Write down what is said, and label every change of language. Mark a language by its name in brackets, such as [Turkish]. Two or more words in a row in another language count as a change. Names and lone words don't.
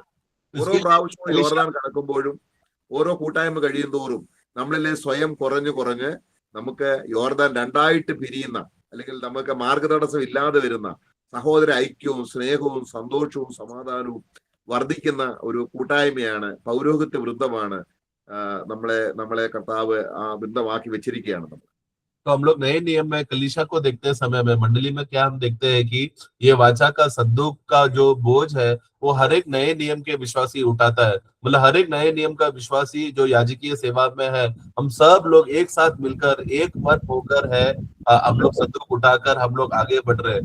[Malayalam] ഓരോ പ്രാവശ്യവും യോർദാൻ കടക്കുമ്പോഴും ഓരോ കൂട്ടായ്മ കഴിയും തോറും നമ്മളിലെ സ്വയം കുറഞ്ഞ് നമുക്ക് യോർദാൻ രണ്ടായിട്ട് പിരിയുന്ന അല്ലെങ്കിൽ നമുക്ക് മാർഗതടസ്സം ഇല്ലാതെ വരുന്ന സഹോദര ഐക്യവും സ്നേഹവും സന്തോഷവും സമാധാനവും വർദ്ധിക്കുന്ന ഒരു കൂട്ടായ്മയാണ്, പൗരോഹിത്യ വൃന്ദമാണ് നമ്മളെ കർത്താവ് ആ വൃന്ദമാക്കി വെച്ചിരിക്കുകയാണ്. നമ്മൾ [Hindi] तो हम लोग नए नियम में कलीसिया को देखते समय में मंडली में क्या हम देखते हैं कि ये वाचा का संदूक का जो बोझ है वो हर एक नए नियम के विश्वासी उठाता है। मतलब हर एक नए नियम का विश्वासी जो याजकीय सेवा में है, हम सब लोग एक साथ मिलकर एक मन होकर है हम लोग संदूक उठाकर हम लोग आगे बढ़ रहे हैं।